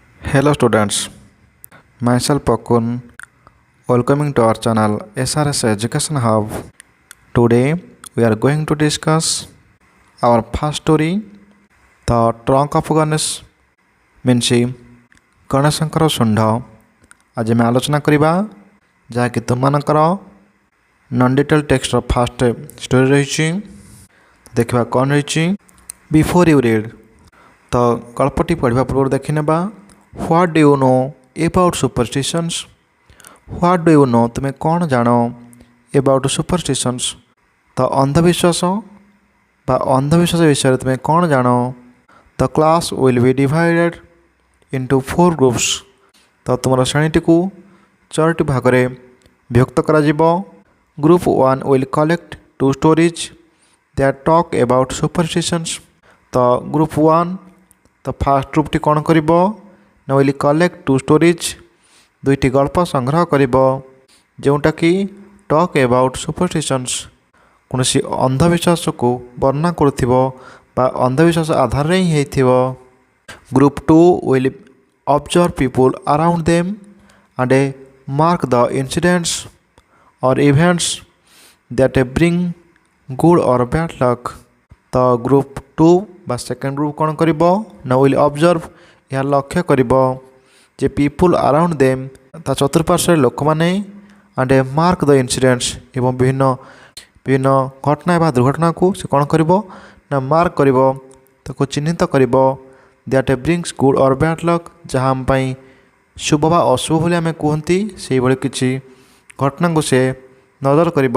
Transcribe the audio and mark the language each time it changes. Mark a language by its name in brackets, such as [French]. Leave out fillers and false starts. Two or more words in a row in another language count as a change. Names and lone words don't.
[English] Hello students, myself Pakun, welcoming to our channel SRS Education Hub. Today we are going to discuss our first story, The Trunk of Ganesh, means [Odia] ଗଣେଶଙ୍କର ଶୁଣ୍ଢ। ଆଜି ଆମେ ଆଲୋଚନା କରିବା ଯାହାକି ତୁମମାନଙ୍କର [English] non detail text's first story [Odia] ରହିଛି। ଦେଖିବା କ'ଣ ରହିଛି। [English] before you read, [Odia] ତ ଗଳ୍ପଟି ପଢ଼ିବା ପୂର୍ବରୁ ଦେଖିନେବା [English] What do you know about superstitions? What do you know? [Odia] ତୁମେ କ'ଣ ଜାଣ [English] about superstitions? [Odia] ତ ଅନ୍ଧବିଶ୍ୱାସ ବା ଅନ୍ଧବିଶ୍ୱାସ ବିଷୟରେ ତୁମେ କ'ଣ ଜାଣ? [English] The class will be divided into 4 groups. [Odia] ତ ତୁମର ଶ୍ରେଣୀଟିକୁ 4ଟି ଭାଗରେ ବିଭକ୍ତ କରାଯିବ। [English] Group 1 will collect 2 stories that talk about superstitions. [Odia] ତ Group 1 ତ [English] first group [Odia] କ'ଣ କରିବ ନା [English] will collect 2 stories, [Odia] 2ଟି ଗଳ୍ପ ସଂଗ୍ରହ କରିବ ଯେଉଁଟାକି [English] talk about superstitions, [Odia] କୌଣସି ଅନ୍ଧବିଶ୍ୱାସକୁ ବର୍ଣ୍ଣନା କରୁଥିବ ବା ଅନ୍ଧବିଶ୍ୱାସ ଆଧାରରେ ହିଁ ହେଇଥିବ। [English] Group 2 will observe people around them and mark the incidents or events that bring good or bad luck. [Odia] ତ Group 2 ବା [English] second group [Odia] କ'ଣ କରିବ ନା [English] will observe, [Odia] ଏହା ଲକ୍ଷ୍ୟ କରିବ ଯେ [English] people around them, [Odia] ତା ଚତୁଃପାର୍ଶ୍ୱରେ ଲୋକମାନେ, [English] and mark the incidents, [Odia] ଏବଂ ବିଭିନ୍ନ ଘଟଣା ବା ଦୁର୍ଘଟଣାକୁ ସେ କ'ଣ କରିବ ନା ମାର୍କ କରିବ, ତାକୁ ଚିହ୍ନିତ କରିବ। [English] that brings good or bad luck, [Odia] ଯାହା ଆମ ପାଇଁ ଶୁଭ ବା ଅଶୁଭ ବୋଲି ଆମେ କୁହନ୍ତି, ସେହିଭଳି କିଛି ଘଟଣାକୁ ସେ ନଜର କରିବ।